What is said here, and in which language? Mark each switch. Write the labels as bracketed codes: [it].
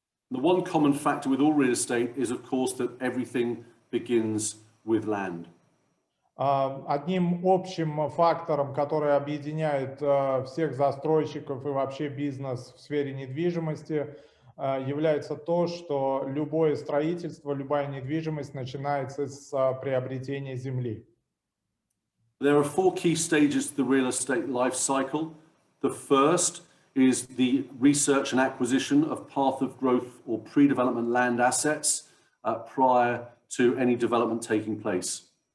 [en] The one common factor with all real estate is, of course, that everything begins with land. [ru] Одним общим фактором, который объединяет всех застройщиков и вообще бизнес в сфере недвижимости, является то, что любое строительство, любая недвижимость начинается с приобретения земли. [en] There are 4 key stages to the real estate life cycle. The first is the research and acquisition of path of growth or pre-development land assets prior to any development taking place.